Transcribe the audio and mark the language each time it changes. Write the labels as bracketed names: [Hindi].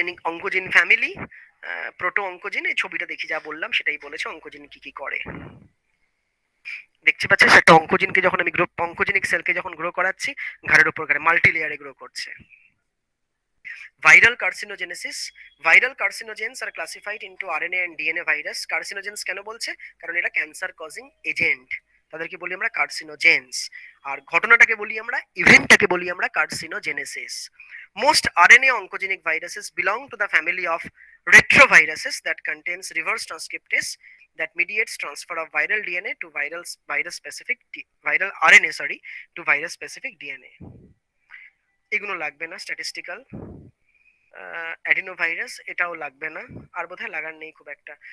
[Bangla] Oncogene family, proto oncogene, এই ছবিটা দেখি যা বললাম সেটাই বলেছে অঙ্কোজিন কি কি করে। দেখতে পাচ্ছিস একটা অঙ্কোজিনকে যখন আমি অঙ্কোজেনিক সেলকে যখন গ্রো করাচ্ছি, ঘাড়ের উপর ঘাড়ে মাল্টি লেয়ারে গ্রো করছে। [English] Viral carcinogenesis. Viral carcinogens are classified into RNA and DNA virus. [Bangla] Carcinogens কেন বলছে? কারণ এটা [English] cancer causing agent, [Bangla] তাদেরকে বলি আমরা কার্সিনোজেন্স। আর ঘটনাটাকে বলি আমরা, ইভেন্টটাকে বলি আমরা carcinogenesis. [English] Most RNA oncogenic viruses belong to the family of retroviruses that contains reverse transcriptase that mediates transfer of viral DNA to viral RNA to virus specific DNA. [Bangla] এগুলো লাগবে না, স্ট্যাটিস্টিক্যাল। অ্যাডিনোভাইরাস এটাও লাগবে না, আর বোধহয় লাগার নেই খুব একটা।